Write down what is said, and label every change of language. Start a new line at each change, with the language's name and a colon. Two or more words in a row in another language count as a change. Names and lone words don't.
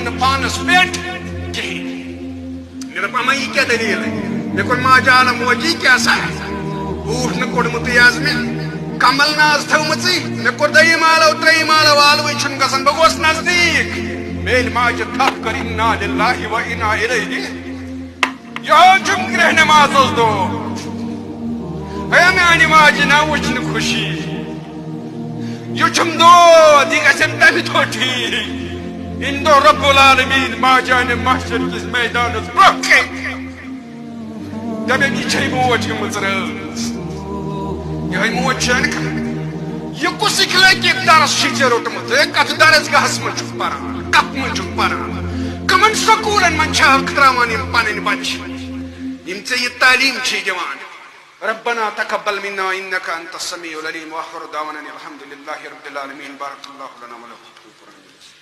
Kashmiri: نہٕ پانس پٮ۪ٹھ کِہیٖنۍ مےٚ دوٚپ اما یہِ کیٛاہ دٔلیٖل مےٚ کوٚر ماجہِ عالم موجی کیٛاہ سا بوٗٹھ نہٕ کوٚڑمُتٕے آز مےٚ کمل نہٕ آز تھٲومٕژٕے مےٚ کوٚر 2یِم آلو 3یِم آلو والوٕے چھُنہٕ گژھان بہٕ گوس نزدیٖک مےٚ ییٚلہِ ماجہِ تھپھ کٔر
Arabic: اِنا لِلٰهِ و اِنا اِلَیْهِ
Kashmiri: یِہوے چھُم گرٛہ نٮ۪مازُک دۄہ ہے میانہِ ماجہِ نا وٕچھ نہٕ خوشی یہِ چھُم دود یہِ گژھِ تمہِ دۄہ ٹھیٖک ییٚمہِ دۄہ رۄب العالمیٖن ماجہِ انہِ محشر کِس میدانس برٛونٛہہ کَنہِ دَپیٚم یہِ چھے موج گٔمٕژ رٲژ یِہوے موج چھَنہٕ یہِ کُس اِخلٲقی درس چھُے ژےٚ روٚٹمُت کتھ درسگاہس منٛز چھُکھ پران کتھ منٛز چھُکھ پران کٕمن سکوٗلن منٛز چھکھ تراوان یِم پنٕنۍ بچہِ یِم ژےٚ یہِ تعلیٖم چھے دِوان
Arabic: ربنا تقبل منا انك انت السميع العليم واخر دعوانا الحمد لله رب العالمين بارك الله لنا ولكم